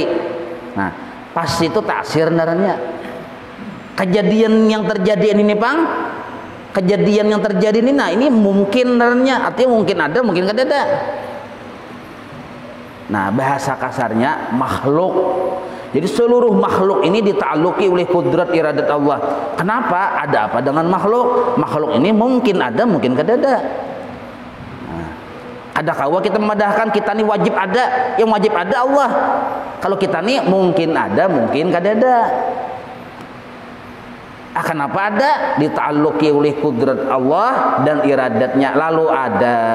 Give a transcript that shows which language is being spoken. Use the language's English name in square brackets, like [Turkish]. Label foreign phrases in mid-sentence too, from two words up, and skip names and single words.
[Banjar] Nah, pasti itu ta'thir naranya. Kejadian yang terjadi ini Pang, kejadian yang terjadi ini, nah ini mungkin naranya, artinya mungkin ada, mungkin kada ada. [Indonesian] Nah, bahasa kasarnya makhluk. Jadi seluruh makhluk ini dita'alluqi oleh kudrat iradat Allah. Kenapa? Ada apa dengan makhluk? Makhluk ini mungkin ada, mungkin kada ada. [Banjar] Nah, ada kawa kita memadahkan kita ini wajib ada, yang wajib ada Allah. Kalau kita ini mungkin ada, mungkin kada ada. [Indonesian] Kenapa ada? Dita'alluqi oleh kudrat Allah dan iradatnya, lalu ada.